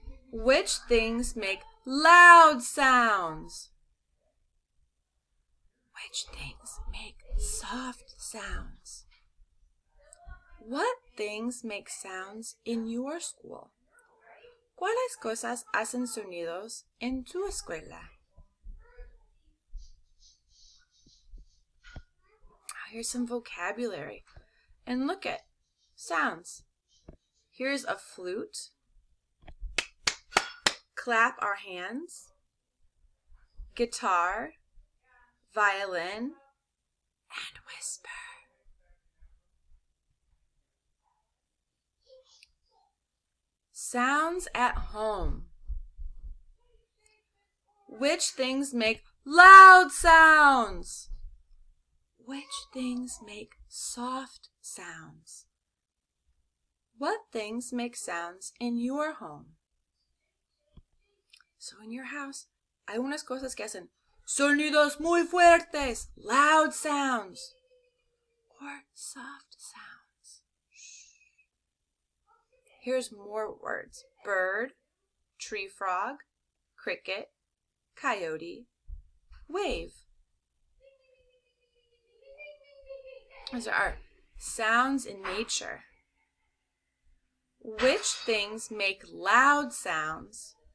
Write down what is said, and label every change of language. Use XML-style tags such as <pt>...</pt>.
<en>Which things make loud sounds? Which things make soft sounds? What things make sounds in your school?</en> <es>¿Cuáles cosas hacen sonidos en tu escuela?</es> <en>Here's some vocabulary. And look at sounds. Here's a flute. Clap our hands. Guitar. Violin. And whisper. Sounds at home. Which things make loud sounds? Which things make soft sounds? What things make sounds in your home? So in your house,</en> <es>hay unas cosas que hacen sonidos muy fuertes,</es> <en>loud sounds, or soft sounds. Here's more words. Bird, tree frog, cricket, coyote, wave. Those are sounds in nature. Which things make loud sounds?</en>